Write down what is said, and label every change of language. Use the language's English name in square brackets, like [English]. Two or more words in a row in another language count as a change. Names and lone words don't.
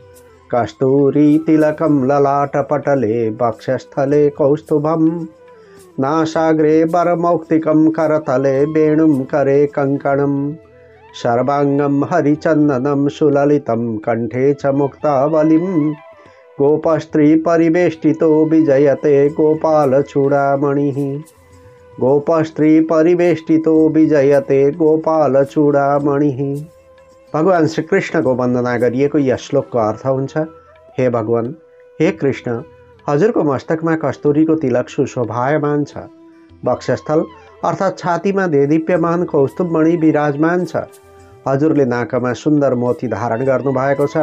[Sanskrit] कस्तूरी तिलकं ललाटपटले वक्षस्थले कौस्तुभं नासाग्रे वरमौक्तिकं करतले वेणुं करे कङ्कणं सर्वाङ्गं हरिचन्दनं सुललितं कंठे च मुक्तावलिं गोपस्त्री परिवेष्टितो विजयते गोपालचूडामणिः। गोपस्त्री परिवेष्टितो विजयते गोपालचूडामणिः। [Nepali] भगवान श्रीकृष्णको वन्दना गरिएको यस श्लोकको अर्थ हुन्छ, हे भगवान, हे कृष्ण, हजुरको मस्तकमा कस्तुरीको तिलक सुशोभायमान छ। वक्षस्थल अर्थात् छातीमा देदीप्यमान कौस्तुभमणि विराजमान छ। हजुरले नाकमा सुन्दर मोती धारण गर्नुभएको छ।